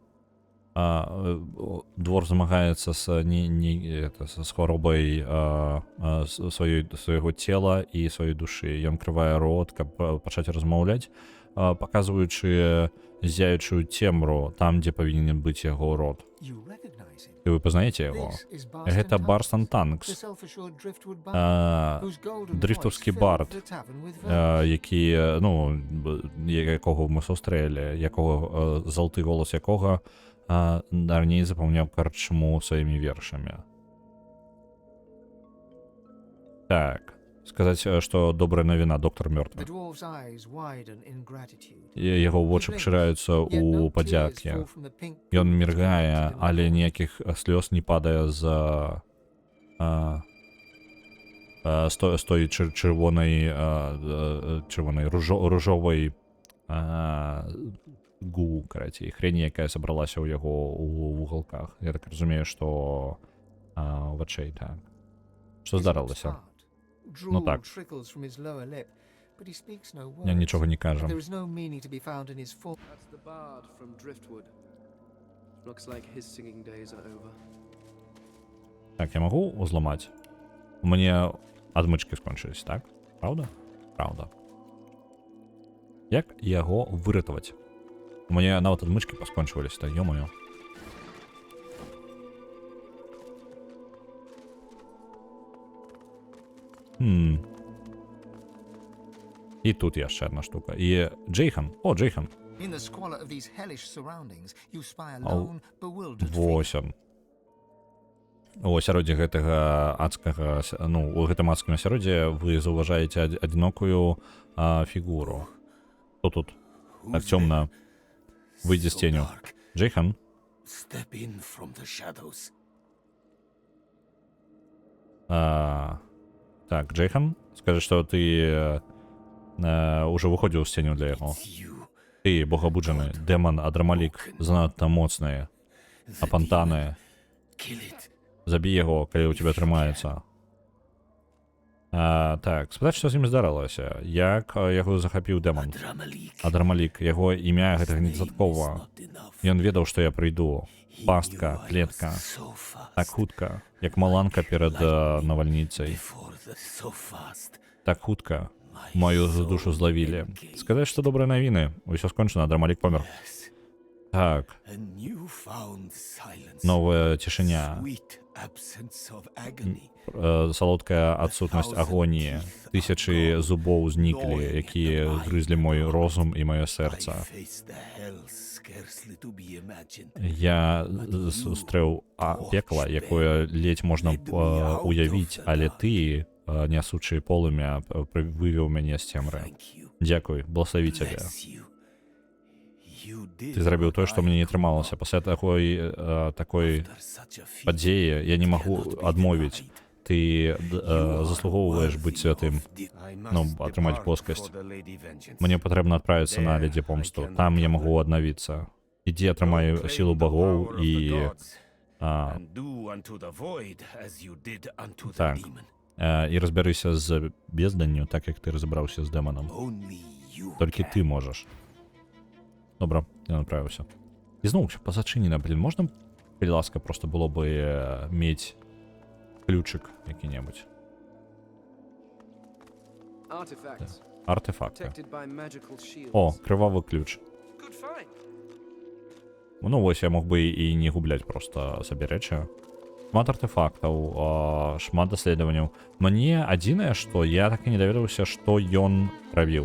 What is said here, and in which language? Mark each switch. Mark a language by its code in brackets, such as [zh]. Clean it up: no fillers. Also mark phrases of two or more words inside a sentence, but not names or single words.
[be] Дворф змагаецца з хваробай свайго цела і сваёй душы. Ён крывае рот, каб пачаць размаўляць, паказваючы зяючую цемру там, дзе павінен быць яго рот. [en] him. [uk] І ви познаєте його. [en] This is Barston [be] Гэта [en] Tunks, [be] Барстон [en] the [be] Танкс, [en] self-assured driftwood bard, а, whose golden [uk] дрифтовський [en] voice [uk] бард, [en] filled the tavern with verse. [uk] який, ну, якого ми зустріли, якого, золотий голос якого давній заповняв карчму своїми віршами. Так, сказати, що добра новина, доктор [en] The [uk] мертвий. [en] dwarf's eyes widen in gratitude. [uk] Його очі пошираються [en] Yet no [uk] у [en] tears [uk] подяки. [en] fall from the pink [be] Ён [en] pool [be] міргає, [en] reflected in the [be] але [en] water. [uk] ніяких сльоз не падає з з тої червоної, рожової коротше, хрені, яка зібралася у його у уголках. Я так розумію, що в очей, так. Що [en] His lips [be] здарилося? [en] part. Ну Drool [be] так. [en] trickles from his lower lip, but he speaks no [uk] Я [en] words. [uk] нічого не кажу. [en] There is no meaning to be found in his full. That's the bard from Driftwood. Looks like his singing days are over. [uk] Так, я можу зламати? У мене отмички скончились, так? Правда? Правда. Як його вирятувати? У мене навіть отмички поскончувались, та йо-моє. І тут є ще одна штука. І Джейхан. О, Джейхан. [en] In the squalor of these hellish surroundings, you spy a Ау. lone, bewildered figure. [be] Восем. У асяроддзі гэтага адскага, ну, у гэтым адскім асяроддзі вы заўважаеце адзінокую фігуру. Хто тут? Так цёмна. Выйдзе з ценю. Джейхан? [en] Step in from the shadows. [be] Так, Джейхан? Скажи, што ты уже выходзіў з ценю для яго. [en] You, [be] Ты, богабуджаны, дэман Адрамалік, занадта моцны, апантаны. [en] kill it. [be] Забій яго, калі ў тебя трымаецца. Так, спытаць, што з ім здарылася. Як яго захапіў дэман? [en] Dramalik. [be] Адрамалік, яго імя гэтага недастаткова. [en] Not enough. [be] Ён ведаў, што я прыйду. [en] He [be] Пастка, [en] knew I was [be] клетка. [en] so fast. [be] Так хутка, як маланка перад навальніцай. [en] Before the so fast. [be] Так хутка. Мою душу злавілі. Сказаць, што добрыя навіны. Усё скончана, Адрамалік помер. [en] Yes. [be] Так, [en] A newfound silence. [be] новая цішыня. [en] Sweet absence of agony. [be] Салодкая адсутнасць агоніі. Тысячы зубоў зніклі, якія грызлі мой розум і маё [en] I [be] сэрца. [en] faced the hell scarcely to be imagined. [be] Я сустрэў пекла, якое ледзь можна уявіць, але ты, нясучы полымя, вывеў мяне з цемры. [en] Thank you. [be] Дзякуй, благослові цябе. [en] Bless you. You did [be] Ты зрабіў [en] what [be] тое, што [en] I [be] мне не [en] could [be] трымалася. [en] not. [be] Пасля такой [en] After such a feat, [be] падзеі я не магу [en] cannot be [be] адмовіць. [en] denied. [be] Ты [en] You are [be] заслугоўваеш быць [en] worthy [be] святым. [en] of the- I Ну, must [be] атрымаць [en] depart [be] плоскасць. [en] for the Lady Vengeance. [be] Мне патрэбна адправіцца на [en] There [be] ледзі [en] I [be] помсту. [en] can [be] Там я [en] recover. [be] магу аднавіцца. Ідзі атрымаю [en] Proclaim [be] сілу [en] the [be] багоў [en] power of [be] і [en] the gods, а, and do unto the void as you did unto the [be] Так. [en] demon. [be] І разбярыся з безданню, так як ты разабраўся з дэманам. [en] Only you [be] Толькі [en] can. [be] ты можаш. Добра, я направіўся. І зноў пазачынена, блин, можна, калі ласка, просто было бы мець ключик які-небудзь. [en] Artifacts [uk] Артефакти. [en] protected by magical shields. [be] О, крывавы ключ. [en] Good find. [be] Ну вось я мог бы і не губляць просто сабе рэчы. Шмат артефактаў, шмат даследаванняў. Мне адзінае, што я так і не даведаўся, што ён рабіў.